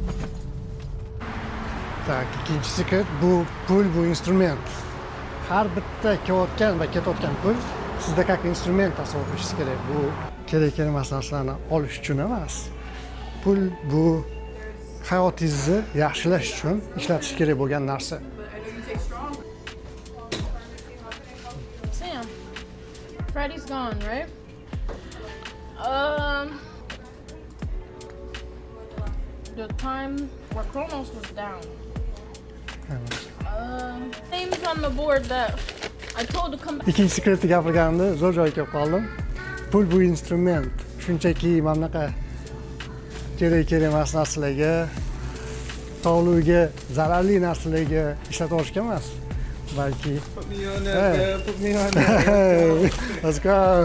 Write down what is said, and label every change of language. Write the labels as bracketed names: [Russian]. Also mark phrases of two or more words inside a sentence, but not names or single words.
[Uzbek] Tak, ikkinchi sekret bu pul, bu instrument. Har bitta kelayotgan va ketayotgan pul sizda как instrument tasavvur qilishingiz kerak. Bu kerak emas narsalarni olish uchun emas. Pul bu hayotingizni yaxshilash uchun ishlatish kerak bo'lgan narsa. [English] Sam, Freddy's gone, right? The time where Chronos was down. Names on the board that I told to come back. [Uzbek] Ikkinchi sekretni gapirganimda zo'r joyga kelib qoldim. Pul bu instrument. Shunchaki mana bunaqa kerak emas narsalarga, sog'lig'iga zararli narsalarga ishlatib olishga emas, balki [English] Put me on that, put me on that. Let's go.